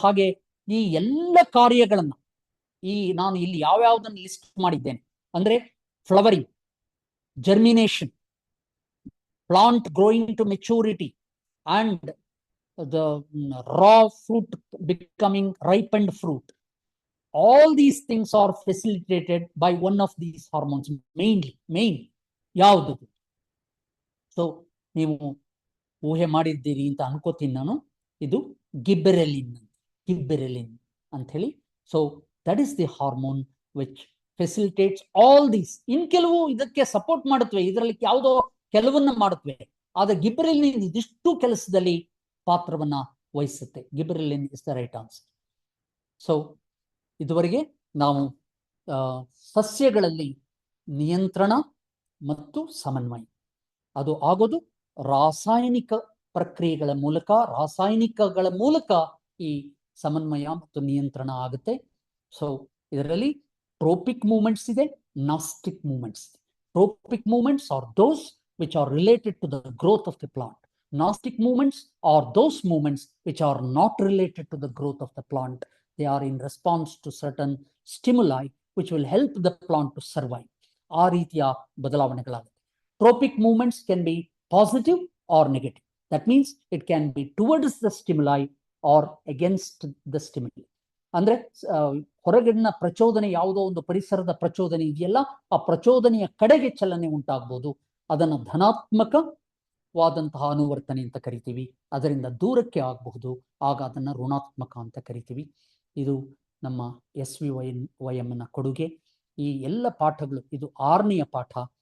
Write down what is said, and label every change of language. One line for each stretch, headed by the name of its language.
Kannada: ಹಾಗೆ ಈ ಎಲ್ಲ ಕಾರ್ಯಗಳನ್ನ ನಾನು ಇಲ್ಲಿ ಯಾವ್ಯಾವ್ದನ್ನ ಲಿಸ್ಟ್ ಮಾಡಿದ್ದೇನೆ ಅಂದ್ರೆ flowering, germination,
English: Plant growing to maturity and the raw fruit becoming ripened fruit. All these things are facilitated by one of these hormones, main
Kannada: ಯಾವುದು. ಸೊ ನೀವು ಊಹೆ ಮಾಡಿದ್ದೀರಿ ಅಂತ ಅನ್ಕೋತೀನಿ ನಾನು. ಇದು ಗಿಬ್ಬೆರೆಲಿನ್ ಅಂತ ಹೇಳಿ.
English: So that is the hormone which facilitates all these.
Kannada: ಇನ್ ಕೆಲವು ಇದಕ್ಕೆ ಸಪೋರ್ಟ್ ಮಾಡುತ್ತವೆ, ಇದರಲ್ಲಿ ಯಾವುದೋ ಕೆಲವನ್ನ ಮಾಡುತ್ತವೆ, ಆದ್ರೆ ಗಿಬ್ಬೆರೆಲಿನ್ ಇದಿಷ್ಟು ಕೆಲಸದಲ್ಲಿ ಪಾತ್ರವನ್ನ ವಹಿಸುತ್ತೆ.
English: Gibberellin is the right answer.
Kannada: So ಇದುವರೆಗೆ ನಾವು ಸಸ್ಯಗಳಲ್ಲಿ ನಿಯಂತ್ರಣ ಮತ್ತು ಸಮನ್ವಯ, ಅದು ಆಗೋದು ರಾಸಾಯನಿಕ ಪ್ರಕ್ರಿಯೆಗಳ ಮೂಲಕ, ರಾಸಾಯನಿಕಗಳ ಮೂಲಕ ಈ ಸಮನ್ವಯ ಮತ್ತು ನಿಯಂತ್ರಣ ಆಗುತ್ತೆ. ಸೊ ಇದರಲ್ಲಿ ಟ್ರೋಪಿಕ್ ಮೂವ್ಮೆಂಟ್ಸ್ ಇದೆ, ನಾಸ್ಟಿಕ್ ಮೂವ್ಮೆಂಟ್ಸ್ ಇದೆ.
English: Tropic movements are those which are related to the growth of the plant. Gnostic movements are those movements which are not related to the growth of the plant. They are in response to certain stimuli which will help the plant to survive.
Kannada: ಆ ರೀತಿಯ ಬದಲಾವಣೆಗಳಾಗುತ್ತೆ.
English: Tropic movements can be positive or negative. That means it can be towards the stimuli or against the stimuli.
Kannada: ಅಂದ್ರೆ ಹೊರಗಿನ ಪ್ರಚೋದನೆ, ಯಾವುದೋ ಒಂದು ಪರಿಸರದ ಪ್ರಚೋದನೆ ಇದೆಯಲ್ಲ, ಆ ಪ್ರಚೋದನೆಯ ಕಡೆಗೆ ಚಲನೆ ಉಂಟಾಗಬಹುದು. ಅದನ್ನು ಧನಾತ್ಮಕವಾದಂತಹ ಅನುವರ್ತನೆ ಅಂತ ಕರಿತೀವಿ. ಅದರಿಂದ ದೂರಕ್ಕೆ ಆಗಬಹುದು, ಆಗ ಅದನ್ನು ಋಣಾತ್ಮಕ ಅಂತ ಕರಿತೀವಿ. ಇದು ನಮ್ಮ SVYM ಕೊಡುಗೆ. ಈ ಎಲ್ಲ ಪಾಠಗಳು, ಇದು 6ನೆಯ ಪಾಠ.